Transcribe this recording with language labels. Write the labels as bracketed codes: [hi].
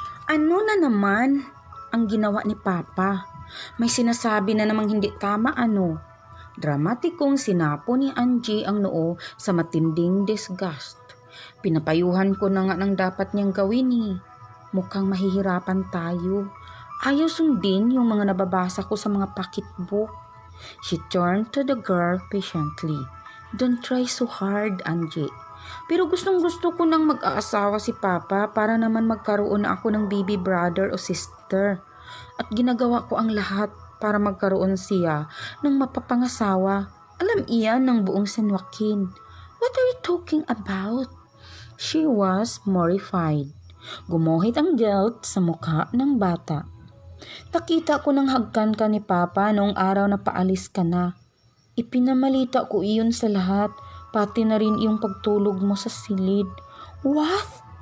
[tl] Ano na naman ang ginawa ni Papa? May sinasabi na namang hindi tama ano? Dramatikong sinapo ni Angie ang noo sa matinding disgust. Pinapayuhan ko na nga ng dapat niyang gawin eh. Mukhang mahihirapan tayo. Ayaw sundin yung mga nababasa ko sa mga pocketbook. [en] She turned to the girl patiently. Don't try so hard, Angie. [tl] Pero gustong-gusto ko nang mag-aasawa si Papa para naman magkaroon na ako ng baby brother o sister. At ginagawa ko ang lahat para magkaroon siya ng mapapangasawa. Alam iyan ng buong San Joaquin. [en] What are you talking about? She was mortified. [tl] Gumuhit ang guilt sa mukha ng bata. Nakita ko nang hagkan ka ni Papa noong araw na paalis ka na. Ipinamalita ko iyon sa lahat, pati na rin yung pagtulog mo sa silid. What?